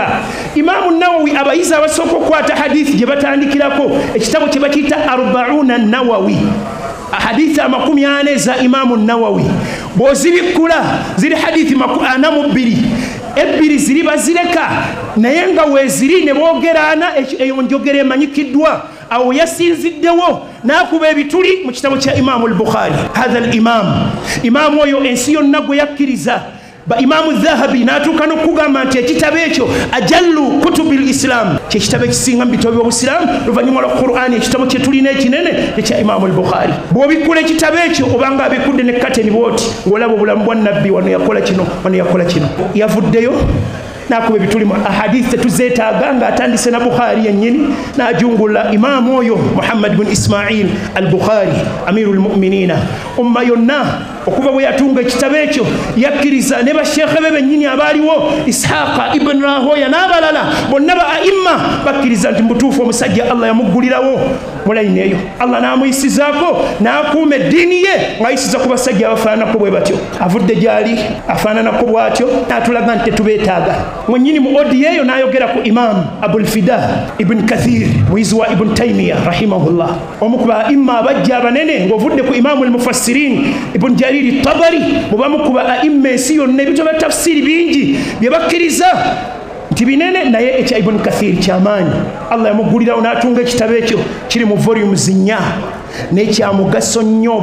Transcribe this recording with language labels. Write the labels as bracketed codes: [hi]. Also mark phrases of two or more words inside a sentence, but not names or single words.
[lg] Imaamu Nawawi abayizi abasooka okukwata hadithi gye batandikirako ekitabo kye bakiyita Arba'una Nawawi, hadithi 40 za Imaamu Nawawi bw'ozibikkula ziri hadithi 42 ebbiri ziri bazireka naye nga weeziri ne boogerana eyo njogera emanyikiddwa. Awo yasinziddewo n'akuba ebituli mu kitabo kya Imaamu al-Bukhari. [ar] هذا الإمام [lg] oyo ensi yonna gwe yakkiriza ba Imaamu Dhahabi n'atuuka n'okugamba nti ekitabo ekyo [ar] أجل كتب الإسلام [lg] kyekitabo ekisinga mu bitabo by'Obusiraamu luvannyuma lwa Qur'ani. Ekitabo kye tulina ekinene ekya Imaamu al-Bukhari. Bw'obikkula ekitabo ekyo obanga abikudde ne kateni bwoti ng'olaba obulamu bwa nabbi, wano yakola kino wano yakola kino. Yavuddeyo n'akuba ebituli mu ahadith tetuzeetaaga ng'atandise na Bukhari yennyini n'ajungula imaamu oyo Muhammad bin Ismail al-Bukhari [ar] أمير المؤمنين. [lg] Umma yonna okuva bwe yatunga ekitabo ekyo yakkiriza ne bashekhe be bennyini abaaliwo Ishaqa ibn Rahoya n'abalala bonna ba aimma bakkiriza nti mutuufu omusajja Allah yamuggulirawo mulayini eyo. Allah n'amuyisizaako n'akuuma eddiini ye ng'ayisiza ku basajja abafaananako bwe batyo. Avudde gy'ali afaananako bw'atyo n'atulaga nti tetubeetaaga. Mwennyini mu odi eyo n'ayogera ku Imam Abul Fida Ibn Kathir muyizi wa Ibn Taymiyyah rahimahullah, omu ku baimma abajja abanene ng'ovudde ku [ar] إمام المفسرين [lg] Ibn Jarir Tabari mubamu ku baimma ensi yonna ebitabo bya tafsiri bingi bye bakkiriza nti binene naye ekya Ibn Kathir kyamaanyi. Allah yamuggulirawo n'atunga ekitabo ekyo kiri mu volumes 4 n'ekyamugaso nnyo.